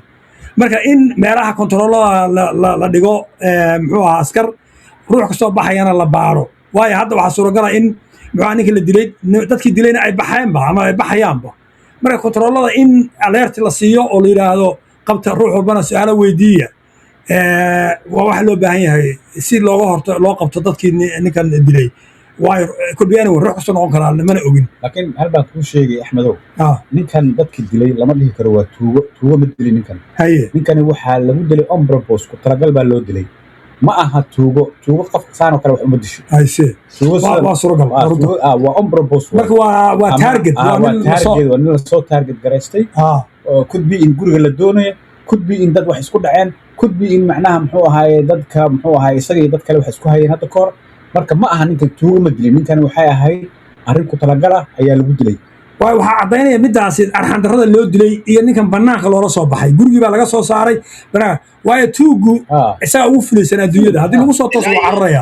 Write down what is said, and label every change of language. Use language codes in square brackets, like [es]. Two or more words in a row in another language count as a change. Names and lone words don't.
[so] marka in meelaha kontaroolada la dhigo muxuu ahaa askar ruux kastoo baxayana la baaro waayo hadda waxaa suuragala in muxuu ninka la dilay dadkii dilayna ay baxeenba ama ay baxayaanba marka kontaroolada in alerti la siiyo oo la yidhaahdo qabta ruux walbana su-aalo weydiiya waa waxa loo baahan yahay si loo qabto dadkii ninkan dilay waayo kulbiyana ruux kastoo noqon karaa mana ogin laakiin hal baan kuu sheegay axmedow ninkan dadki dilay lama dhihi karo waa tuugo ma dilin ninkan ninkani waxaa lagu dilay [en] on purpose [so] ku talagal baa loo dilay ma aha tuugo qof saanoo kale wax uma disho waa suuragal waa [en] on purpose [so] marka waa target waa nin lasoo target garaystay [en] could be [so] in guriga la doonaya [en] could be [so] in dad wax isku dhaceen [en] could be [so] in macnaha muxuu ahaaye dadka muxuu ahaaye isaga iyo dad kale wax isku hayeen hadda kahor marka ma aha ninkan tuugo ma dilin ninkan waxay ahayd arrin ku talagal ah ayaa lagu dilay waxaa caddaynaya midaasi arxan darrada loo dilay iyo ninkan banaanka loola soo baxay gurigii baa laga soo saaray banaanka waayo tuugu isaga ugu fulaysan adduunyada haddii lagu soo tooso waa cararaya